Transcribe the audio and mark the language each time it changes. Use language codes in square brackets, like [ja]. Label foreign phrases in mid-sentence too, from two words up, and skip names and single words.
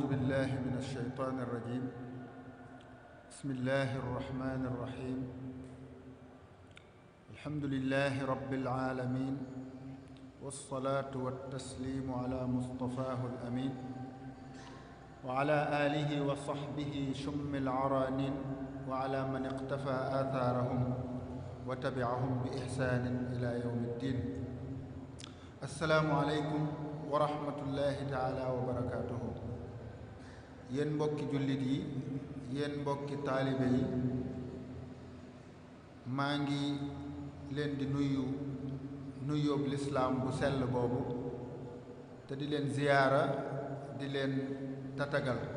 [ar] بالله من الشيطان الرجيم بسم الله الرحمن الرحيم الحمد لله رب العالمين والصلاة والتسليم على مصطفاه الأمين وعلى آله وصحبه شم العرانين وعلى من اقتفى آثارهم وتبعهم بإحسان إلى يوم الدين السلام عليكم ورحمة الله تعالى وبركاته. [wo] Yéen mbokki jullit yi, yéen mbokki taalibe yi, maa ngi leen di nuyoob lislaam bu sell boobu te di leen ziyaara, di leen tatagal,